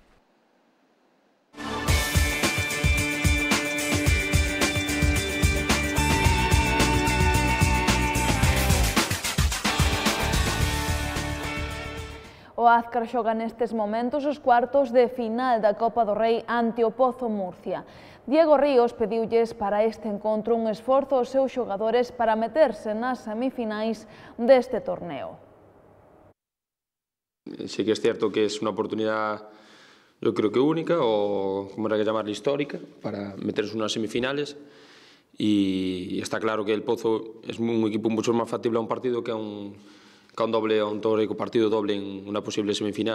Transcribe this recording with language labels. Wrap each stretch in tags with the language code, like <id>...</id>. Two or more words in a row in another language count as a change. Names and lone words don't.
<gl>O Azcar xoga nestes momentos os cuartos de final da Copa do Rei ante o Pozo Murcia. Diego Ríos pediulles para este encontro un esforzo aos seus xogadores para meterse nas semifinais deste torneo.</gl> <es>Sí que es cierto que es una oportunidad, yo creo que única, o como era que llamarla, histórica, para meterse en unas semifinales. Y está claro que el Pozo es un equipo mucho más factible a un partido que a un teórico partido doble en una posible semifinal.</es>